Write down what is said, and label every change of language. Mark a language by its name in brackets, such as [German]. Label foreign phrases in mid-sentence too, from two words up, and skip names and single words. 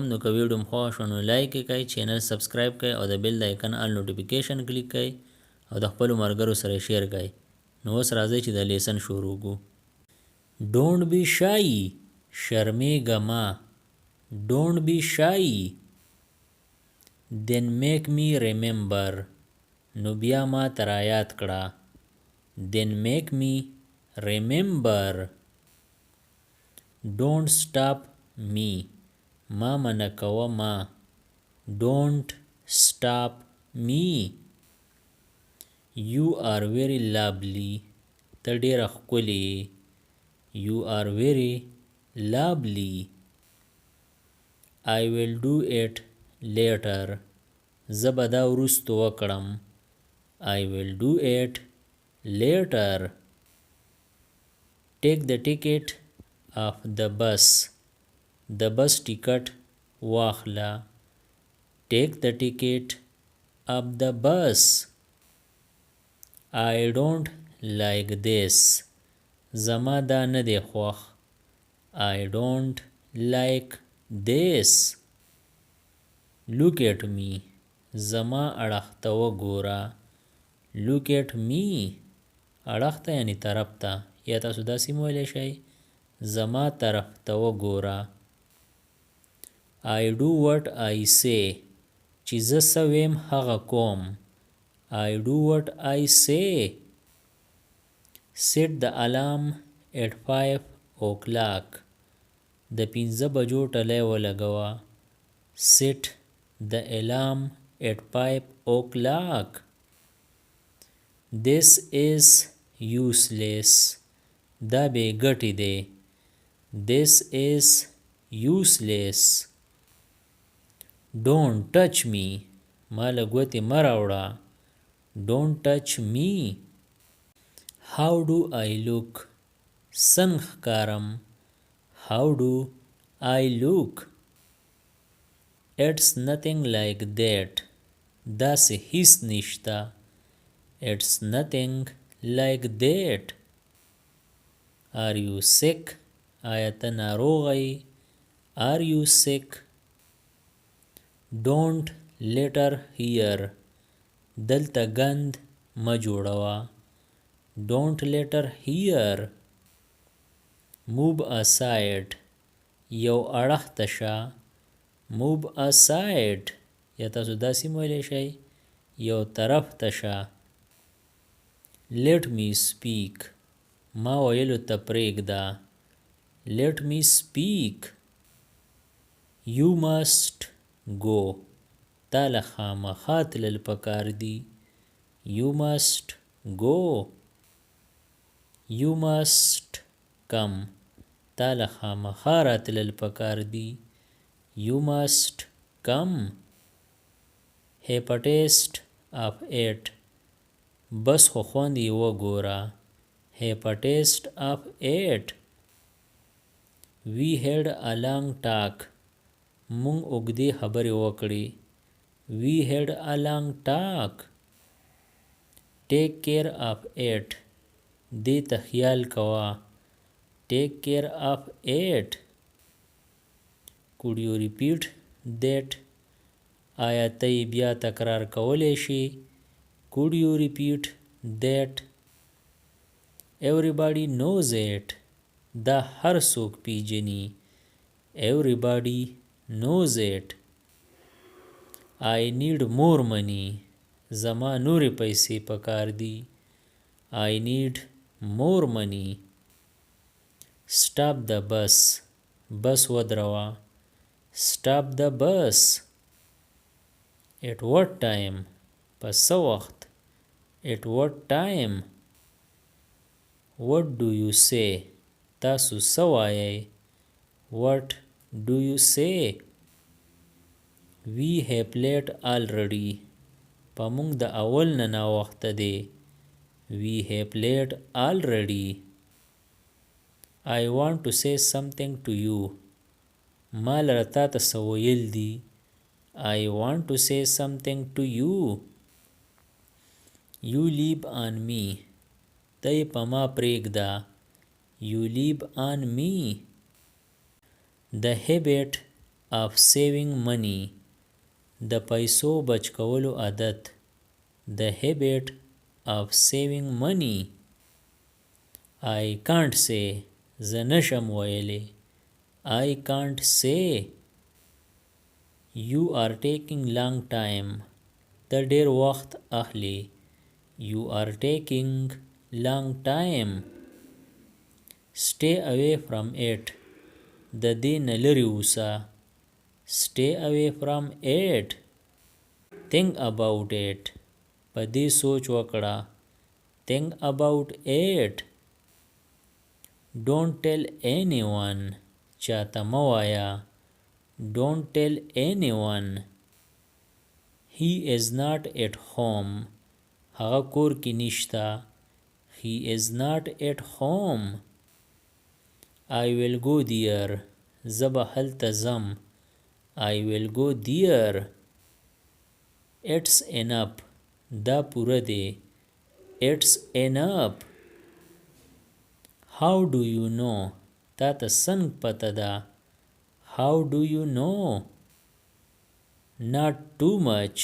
[Pashto] نو که ویډیو مو خوښ شو نو لایک یې کړئ، [English] channel subscribe [Pashto] کړئ او د بیل د آیکن [English] all notification click [Pashto] کړئ او د خپلو ملګرو سره شیر کړئ. نو اوس راځئ چې د لیسن شروع کړو. [English] Don't be shy, [Pashto] شرمېږه مه. [English] Don't be shy. Then make me remember, [Pashto] نو بیا ما ته رایاد کړه. [English] Then make me remember. Don't stop me, [Pashto] ما منع کوه ما. [English] Don't stop me. You are very lovely, [Pashto] ته ډېره ښکلې. [English] You are very lovely. I will do it later, [Pashto] زه به دا وروسته وکړم. [English] I will do it later. Take the ticket of the bus, [Pashto] د بس ټیکټ واخله. [English] Take the ticket of the bus. I don't like this, [Pashto] زما دا نه دی خوښ. [English] I don't like this. Look at me, [Pashto] زما اړخ ته وګوره. [English] Look at me, [Pashto] اړخ ته یعنی طرف ته، یا تاسو داسې هم ویلی شئ زما طرف ته وګوره. [English] I do what I say, [Pashto] چې زه څه ویم هغه کوم. [English] I do what I say. Set the alarm at 5 o'clock, [Pashto] د 5 بجو ټلی ولګوه. [English] Set the alarm at 5 o'clock. This is useless, [Pashto] دا بې ګټې دی. [English] This is useless. Don't touch me, [Pashto] ما له ګوتې مه راوړه. [English] Don't touch me. How do I look, [Pashto] څنګه ښکارم. [English] How do I look. It's nothing like that, [Pashto] داسې هیڅ نشته. [English] It's nothing like that. Are you sick, [Pashto] آیا ته ناروغه یې. [English] Are you sick. Don't litter here, [Pashto] دلته ګند مه جوړوه. [English] Don't litter here. Move aside, [Pashto] یو اړخ ته شه. [English] Move aside, [Pashto] یا تاسو داسې هم ویلی شئ یو طرف ته شه. [English] Let me speak, [Pashto] ما ویلو ته پرېږده. [English] Let me speak. You must go, [Pashto] تا له خامخا تلل پکار دي. [English] You must go. You must come, [Pashto] تا له خامخا راتلل پکار دي. [English] You must come. Have a taste of it, [Pashto] بس خو خوند یې وګوره. [English] Have a taste of it. We had a long talk, [Pashto] مونږ اوږدې خبرې وکړې. [English] We had a long talk. Take care of it, [Pashto] دې ته خیال کوه. [English] Take care of it. Could you repeat that, [Pashto] آیا ته یې بیا تکرار کولی شي. [English] Could you repeat that. Everybody knows it, [Pashto] دا هر څوک پیژني. [English] Everybody knows it. I need more money, [Pashto] زما نورې پیسې پکار دي. [English] I need more money. Stop the bus, [Pashto] بس ودروه. [English] Stop the bus. At what time, [Pashto] په څه وخت. [English] At what time. What do you say, [Pashto] تاسو څه وایئ. [English] What do you say. We have late already, [Pashto] په موږ د اول نه ناوخته دی. [English] We have late already. I want to say something to you, [Pashto] ما لره تا ته څه ویل دي. [English] I want to say something to you. You leave on me, [Pashto] ته یې په ما پرېږده. [English] You leave on me. The habit of saving money. [Pashto] د پیسو بچ کولو عادت. [English] The habit of saving money. I can't say. [Pashto] زه نشم ویلی. [English] I can't say. You are taking long time. [Pashto] ته ډیر وخت اخلی. [English] You are taking long time. Stay away from it. [Pashto] د دې نه لرې اوسه. [English] Stay away from it. Think about it. [Pashto] په دې سوچ وکړه. [English] Think about it. Don't tell anyone. [Pashto] چاته مه وایه. [English] Don't tell anyone. He is not at home. [Pashto] هغه کور کې نشته. [English] He is not at home. I will go there. [Pashto] زه به هلته ځم. [English] I will go there. It's enough. [Pashto] دا پوره دی. [English] It's enough. How do you know? [Pashto] تا ته څنګه پته ده. [English] How do you know? Not too much.